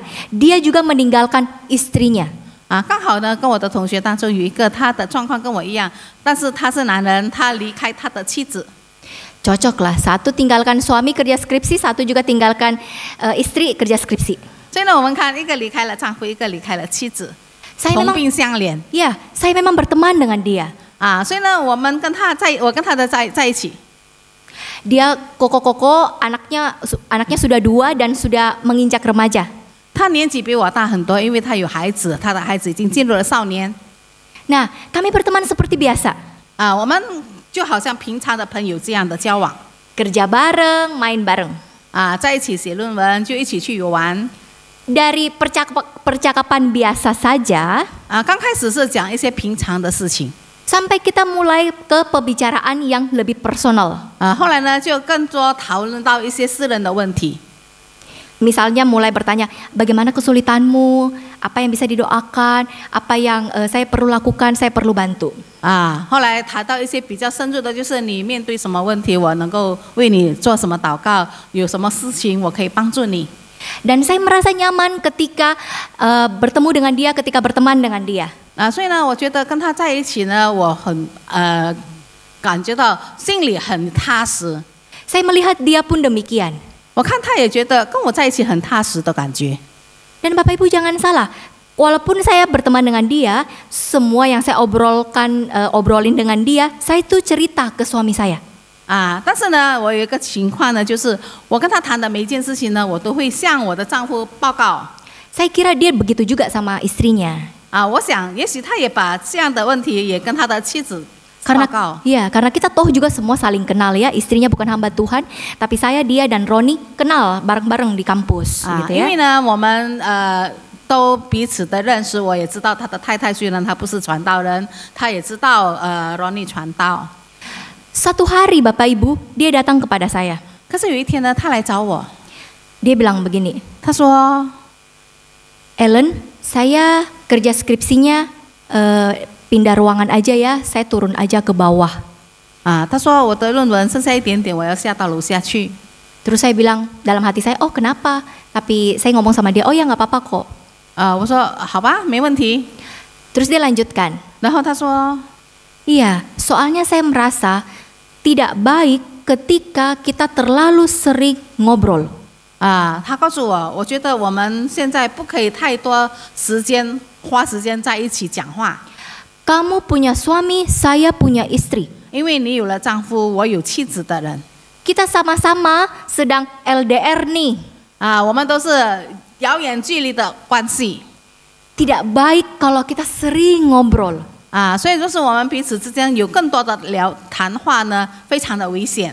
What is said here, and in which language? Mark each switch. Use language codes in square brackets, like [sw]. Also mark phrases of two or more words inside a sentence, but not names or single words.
[id] Dia juga meninggalkan istrinya. [zh] 刚好呢，跟我的同学当中有一个，他的状况跟我一样，但是他是男人，他离开他的妻子。 [id] Cocok lah, satu tinggalkan suami kerja skripsi, satu juga tinggalkan istri kerja skripsi. [zh] 所以呢，我们看一个离开了丈夫，一个离开了妻子， [id] Saya [zh] 同 [id] memang, [zh] 病相怜。 [id] ya, saya memang berteman dengan dia. [zh] 所以呢，我跟他在一起。 [id] Dia koko-koko, anaknya sudah 2 dan sudah menginjak remaja. [zh] 他年纪比我大很多，因为他有孩子，他的孩子已经进入了少年。 [id] Nah, kami berteman seperti biasa. [zh] 我们就好像平常的朋友这样的交往。 [id] Kerja bareng, main bareng. [zh] 在一起写论文，就一起去游玩。 [id] Dari percakapan biasa saja, [zh] 刚开始是讲一些平常的事情， [id] sampai kita mulai ke pembicaraan yang lebih personal. [zh] 后来呢，就更多讨论到一些私人的问题。 [id] Misalnya mulai bertanya, bagaimana kesulitanmu, apa yang bisa didoakan, apa yang saya perlu lakukan, saya perlu bantu. [zh] 后来谈到一些比较深入的，就是你面对什么问题，我能够为你做什么祷告，有什么事情我可以帮助你。 [id] Dan saya merasa nyaman ketika bertemu dengan dia, ketika berteman dengan dia. [zh] 所以呢，我觉得跟他在一起呢，我很感觉到心里很踏实。 [id] Saya melihat dia pun demikian. [zh] 我看他也觉得跟我在一起很踏实的感觉。 [id] Dan Bapak Ibu jangan salah, walaupun saya berteman dengan dia, semua yang saya obrolin dengan dia, saya itu cerita ke suami saya. [zh] 但是呢，我有一个情况呢，就是我跟他谈的每一件事情呢，我都会向我的丈夫报告。 [id] Saya kira dia begitu juga sama istrinya. [zh] 我想也许他也把这样的问题也跟他的妻子报 [id] Karena [zh] 告。 [id] karena kita toh juga semua saling kenal ya, istrinya bukan hamba Tuhan, tapi saya, dia dan Roni kenal bareng-bareng di kampus, gitu [zh] 因 [id] ya. [zh] 为呢，我们都彼此的认识，我也知道他的太太虽然她不是传道人，他也知道Ronnie 传道。 [id] Satu hari Bapak Ibu, dia datang kepada saya. [zh] 可是有一天呢，他来找我， [id] Dia bilang begini, [zh] 他说 [id] Ellen, saya kerja skripsinya pindah ruangan aja ya, saya turun aja ke bawah. [zh] 他说我的论文剩下一点点，我要下到楼下去。 [id] Terus saya bilang dalam hati saya, oh kenapa? Tapi saya ngomong sama dia, oh ya nggak apa-apa kok. [zh] 我说好吧，没问题。 [id] Terus dia lanjutkan, [zh] 然后他说 [id] Iya, soalnya saya merasa tidak baik ketika kita terlalu sering ngobrol. [zh] 他告诉我，我觉得我们现在不可以太多时间花时间在一起讲话， [id] Kamu punya suami, saya punya istri. [zh] 因为你有了丈夫，我有妻子的人， [id] Kita sama-sama sedang LDR nih. [zh] 我们都是遥远距离的关系， [id] Tidak baik kalau kita sering ngobrol. [zh] 所以就是我们彼此之间有更多的谈话呢，非常的危险。